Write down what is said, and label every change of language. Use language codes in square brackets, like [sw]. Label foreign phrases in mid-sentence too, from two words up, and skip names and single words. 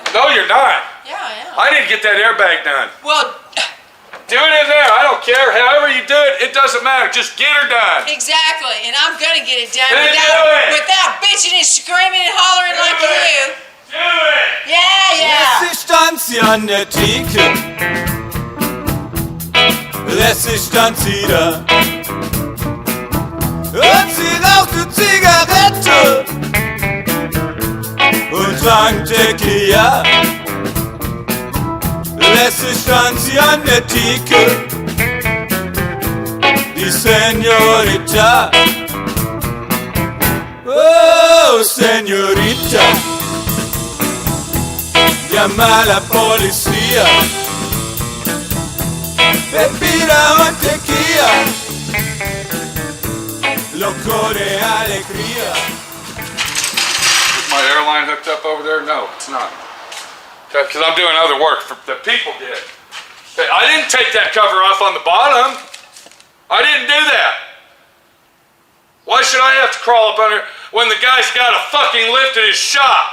[en] No, you're not. Yeah, I am. I need to get that airbag done. Well, Do it in there. I don't care. However you do it, it doesn't matter. Just get her done. exactly, and I'm gonna get it done Then do it. without bitching and screaming and hollering like it. you. Do it. Yeah. [de] Lässig stand sie an der Theke. Lässig stand sie da. Und sie rauchte Zigarette. Und trank Tequila. Lässig stand sie an der Theke. Die Senorita. Oh, Senorita. [es] Llama a la policía. Bebida mantequilla. Loco de alegría. [en] Is my airline hooked up over there? No, it's not. Because I'm doing other work that people did. I didn't take that cover off on the bottom. I didn't do that. Why should I have to crawl up under when the guy's got a fucking lift in his shop?